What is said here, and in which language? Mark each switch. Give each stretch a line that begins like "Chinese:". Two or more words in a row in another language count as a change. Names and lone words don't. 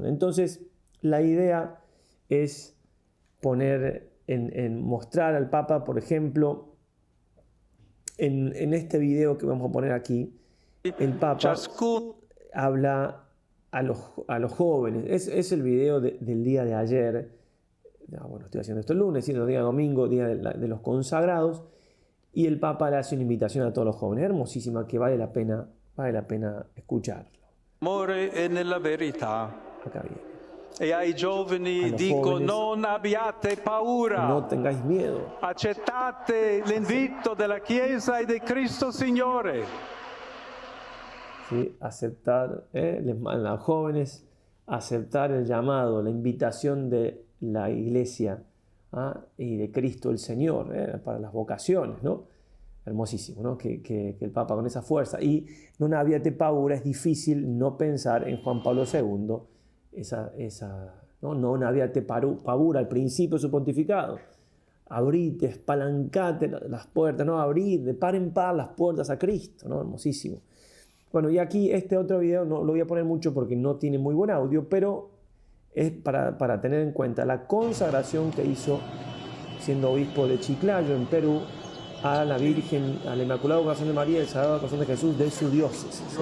Spanish: Entonces, la idea es poner, mostrar al Papa, por ejemplo, en este video que vamos a poner aquí, el Papa habla a los jóvenes. Es el video del día de ayer. Bueno, estoy haciendo esto el lunes, sino día domingo, día de los consagrados. Y el Papa le hace una invitación a todos los jóvenes. Hermosísima, que vale la pena escucharlo.
Italian: Amore e nella verità.
Spanish: Acá viene.
Italian: E ai giovani dico,
Spanish: jóvenes,
Italian: non abbiate paura.
Spanish: No tengáis miedo.
Italian: Accettate l'invito della Chiesa e di Cristo Signore.
Spanish: ¿Sí? Aceptar, les mandan a los jóvenes aceptar el llamado, la invitación de la Iglesia y de Cristo el Señor para las vocaciones, ¿no? Hermosísimo, ¿no? Que el Papa con esa fuerza.
Italian: Y non abbiate paura,
Spanish: es difícil no pensar en Juan Pablo II, ¿no?
Italian: Non abbiate paura
Spanish: al principio de su pontificado. Abrite, espalancate las puertas, ¿no? Abrid de par en par las puertas a Cristo, ¿no? Hermosísimo. Bueno, y aquí este otro video no lo voy a poner mucho porque no tiene muy buen audio, pero es para tener en cuenta la consagración que hizo siendo obispo de Chiclayo, en Perú, a la Virgen, al Inmaculado Corazón de María y el Sagrado Corazón de Jesús de su diócesis.